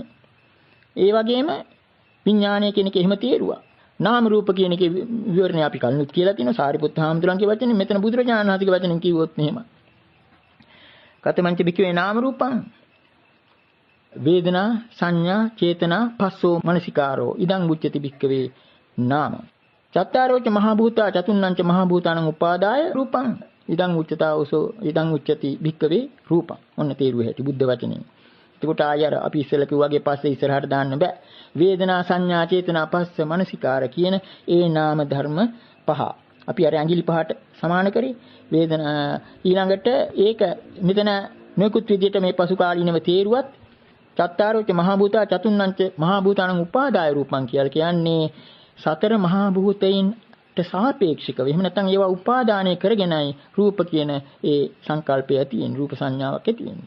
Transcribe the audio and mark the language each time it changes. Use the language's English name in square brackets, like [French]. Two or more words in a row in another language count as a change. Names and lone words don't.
[Sinhala] ඒ වගේම විඥානය කියන එක එහෙම තේරුවා. නාම රූප කියන එකේ විවරණය අපි කලිනුත් කියලා තියෙනවා. සාරිපුත්ත හාමුදුරන්ගේ වචනේ මෙතන බුදුරජාණන් වහන්සේගේ වචනෙන් කිව්වොත් මෙහෙම. [Pali] කතමංච බික්කවේ නාම රූපං වේදනා සංඥා චේතනා පස්සෝ මනසිකාරෝ ඉදං උච්චති බික්කවේ නාම. චත්තාරෝච මහා භූතා චතුන්නංච මහා භූතානං උපාදාය රූපං ඉදං උච්චතාවසෝ ඉදං උච්චති භික්කවේ රූපං. [Sinhala] ඔන්න තේරුව හැටි බුද්ධ වචනේ. එතකොට ආයර අපි ඉස්සෙල්ලා කිව්වාගේ පස්සේ ඉස්සරහට දාන්න බෑ. වේදනා සංඥා චේතනා පස්ස මනසිකාර කියන ඒ නාම ධර්ම පහ. අපි අර ඇඟිලි පහට සමාන කරේ. වේදනා ඊළඟට ඒක මෙතන නොයෙකුත් විදිහට මේ පසු කාලීනව තේරුවත් [Pali] චත්තාරෝච මහා භූතා චතුන්නංච මහා භූතානං උපාදාය රූපං [Sinhala] කියලා කියන්නේ සතර මහා භූතයින්ට සාපේක්ෂකව එහෙම නැත්නම් ඒවා උපාදානය කරගෙනයි රූප කියන ඒ සංකල්පය තියෙන රූප සංඥාවක් තියෙන්නේ.